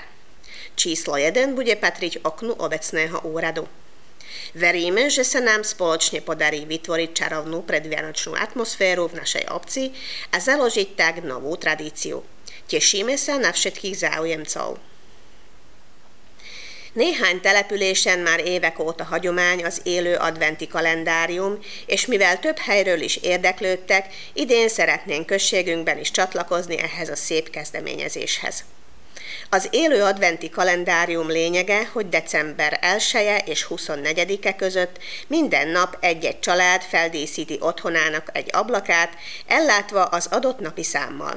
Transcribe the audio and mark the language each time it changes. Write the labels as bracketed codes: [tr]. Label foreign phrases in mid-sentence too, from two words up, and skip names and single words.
[sk] Číslo 1 bude patriť oknu obecného úradu. Veríme, že sa nám spoločne podarí vytvoriť čarovnú predvianočnú atmosféru v našej obci a založiť tak novú tradíciu. Tešíme sa na všetkých záujemcov. [hu] Néhány településen már évek óta hagyomány az élő adventi kalendárium, és mivel több helyről is érdeklődtek, idén szeretnénk községünkben is csatlakozni ehhez a szép kezdeményezéshez. Az élő adventi kalendárium lényege, hogy december 1-e és 24-e között minden nap egy-egy család feldíszíti otthonának egy ablakát, ellátva az adott napi számmal.